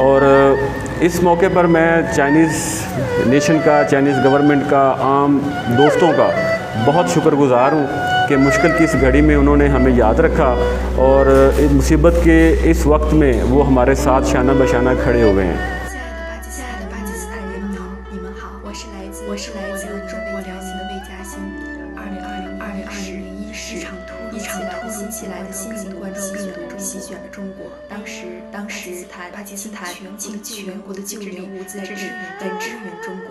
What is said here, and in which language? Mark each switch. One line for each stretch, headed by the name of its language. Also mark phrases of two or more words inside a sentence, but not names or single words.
Urdu: اور اس موقع پر میں
English: Chinese nation
Urdu: کا,
English: Chinese government
Urdu: کا، عام دوستوں کا بہت شکر گزار ہوں کہ مشکل کی اس گھڑی میں انہوں نے ہمیں یاد رکھا اور اس مصیبت کے اس وقت میں وہ ہمارے ساتھ شانہ بشانہ کھڑے ہوئے ہیں.
Chinese: 我是来自中国辽宁的魏嘉欣。2021是一场突如其来的新型冠状病毒席卷了中国。当时巴基斯坦倾全国的救援物资来支援中国。